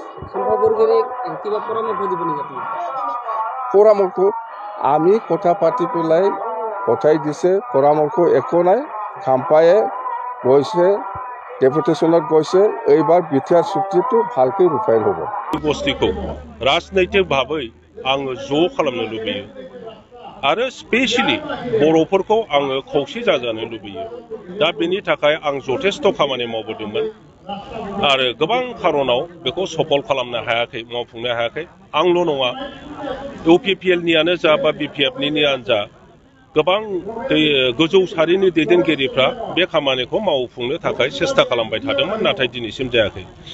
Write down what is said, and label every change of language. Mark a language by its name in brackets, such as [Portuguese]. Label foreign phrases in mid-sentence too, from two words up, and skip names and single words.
[Assamese] পৰামৰ্শ আমি কথা পাতি পেলাই পঠাই দিছে পৰামৰ্শ একো নাই খাম্পায়ে গৈছে ডেপুটেশ্যনত গৈছে এইবাৰ বিটিআৰ চুক্তিটো ভালকৈ ৰূপায়ণ হ'ব [Bodo] बस्तिखौ राजनैतिक भाबै आङो ज' खालामनो लुबैयो आरो स्पेशली बर'फोरखौ आङो खौसे जाजानो लुबैयो दा बेनि थाखाय आं जथेस्थ' खामानि मावबोदोंमोन आरो गोबां खारनाव बेखौ सफल खालामनो हायाखै मावफुंनो हायाखै आंल' नङा इउपिपिएलनियानो जा बा बिपिएफनियानो जा गोबां गोजौ सारिनि दैदेनगिरिफ्रा बे खामानिखौ मावफुंनो थाखाय सेस्था खालामबाय थादोंमोन नाथाय दिनैसिम जायाखै